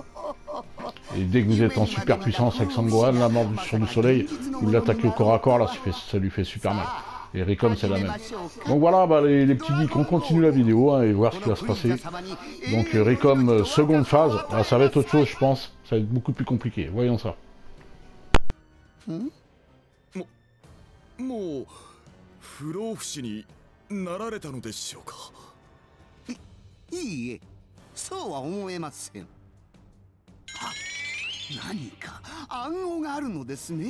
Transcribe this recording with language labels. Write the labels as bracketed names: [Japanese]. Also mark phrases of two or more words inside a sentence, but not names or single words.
[French] Et dès que vous êtes en super puissance avec Sangohan, la morsure du soleil, vous l'attaquez au corps à corps, là, ça lui fait super mal. Et Ricom c'est la même. Donc voilà bah, les petits geeks, on continue la vidéo hein, et voir ce qui va se passer. Donc Ricom seconde phase, ah, ça va être autre chose je pense, ça va être beaucoup plus compliqué, voyons ça. [Japanese] もう不老不死になられたのでしょうか。いいえ、そうは思えません。あ、何か暗号があるのですね。